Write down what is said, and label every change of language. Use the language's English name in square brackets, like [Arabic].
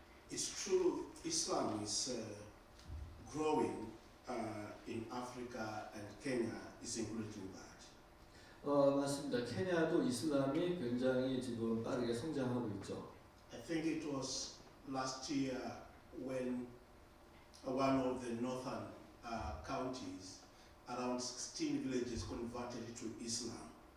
[English] It's true, Islam is growing in Africa, and Kenya is included in that. [Korean] 맞습니다. 케냐도 이슬람이 굉장히 지금 빠르게 성장하고 있죠. [English] I think it was last year when one of the northern counties, around 16 villages converted to Islam.